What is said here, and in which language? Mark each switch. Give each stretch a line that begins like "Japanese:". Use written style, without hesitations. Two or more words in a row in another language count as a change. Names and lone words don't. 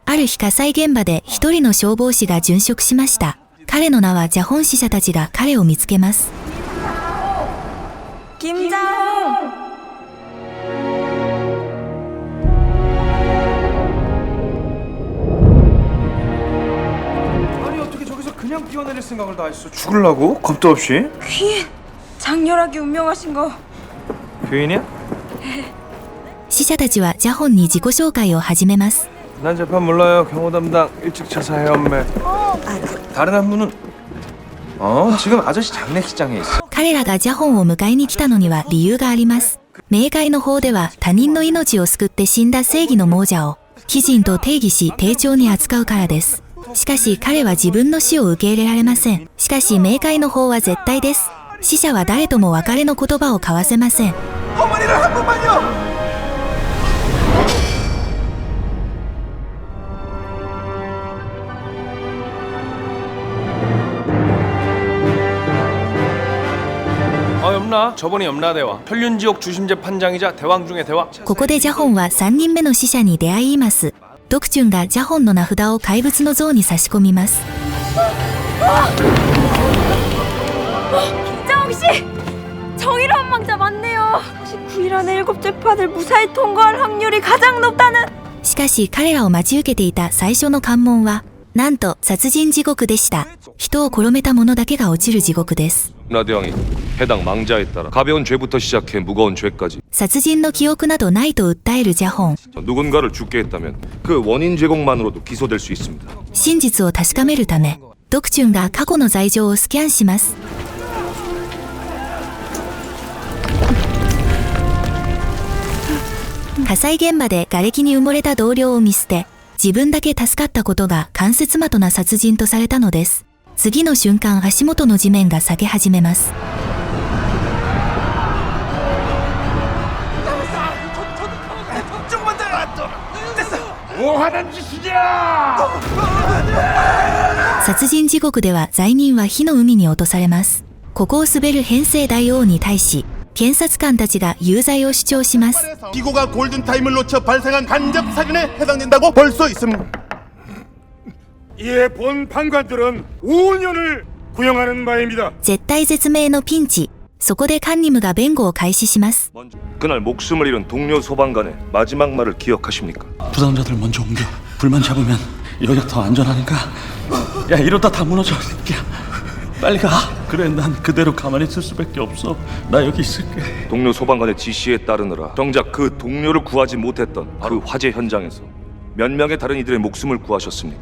Japanese: ある日火災現場で一人の消防士が殉職しました。彼の名はジャホン死者たちが彼を見つけます。金ジャホン。
Korean: 아니 어떻게 저기서 그냥 뛰어내릴 생각을 다 했어? 죽으려고? 겁도 없이? 귀인! 장렬하게 운명하신 거. 귀인이야?
Japanese: 死者たちはジャホンに自己紹介を始めます。
Korean: 난 재판 몰라요. 경호 담당 일찍 차사해 엄매. 다른 한 분은 지금 아저씨 장례식장에 있어.
Japanese: 彼らがジャホンを迎えに来たのには理由があります。冥界の方では他人の命を救って死んだ正義の亡者を貴人と定義し丁重に扱うからです。しかし彼は自分の死を受け入れられません。しかし冥界の方は絶対です。死者は誰とも別れの言葉を交わせません。
Korean: 어머니를 한 번만요. 염라. 저번에 염라 대왕. 혈륜지옥 주심제 판장이자 대왕 중의 대왕.
Japanese: ここでジャホンは3人目の死者に出会います。ドクチュンがジャホンの名札を怪物の像に差し込みます。
Korean: 김자홍 씨! 정의로운 망자 맞네요. 99일 안에 7재판을 무사히 통과할 확률이 가장 높다는.
Japanese: しかし彼らを待ち受けていた最初の関門はなんと殺人地獄でした。人を殺めた者だけが落ちる地獄です。
Korean: 나대왕이 해당 망자에 따라 가벼운 죄부터 시작해 무거운 죄까지
Japanese: 殺人の記憶などないと訴えるジャホン。
Korean: 누군가를 죽게 했다면 그 원인 제공만으로도 기소될 수 있습니다.
Japanese: 真実を確かめるためドクチュンが過去の罪状をスキャンします。火災現場で瓦礫に埋もれた同僚を見捨て自分だけ助かったことが間接的な殺人とされたのです。次の瞬間足元の地面が裂け始めます。殺人地獄では罪人は火の海に落とされます。ここを滑る偏西大王に対し検察官たちが有罪を主張します。
Korean: 기고가 골든타임을 놓쳐 발생한 간접 살인에 해당된다고 볼 수 있습니다. 이에 본 판관들은 5년을 구형하는 바입니다.
Japanese: 絶対絶命のピンチ。そこでカンニムが弁護を開始します。
Korean: 그날 목숨을 잃은 동료 소방관의 마지막 말을 기억하십니까? 부상자들 먼저 옮겨. 불만 잡으면 여기가 더 안전하니까. 야 이러다 다 무너져 새끼야. 빨리 가. 그래 난 그대로 가만히 있을 수밖에 없어. 나 여기 있을게. 동료 소방관의 지시에 따르느라 정작 그 동료를 구하지 못했던 그 화재 현장에서 몇 명의 다른 이들의 목숨을 구하셨습니까?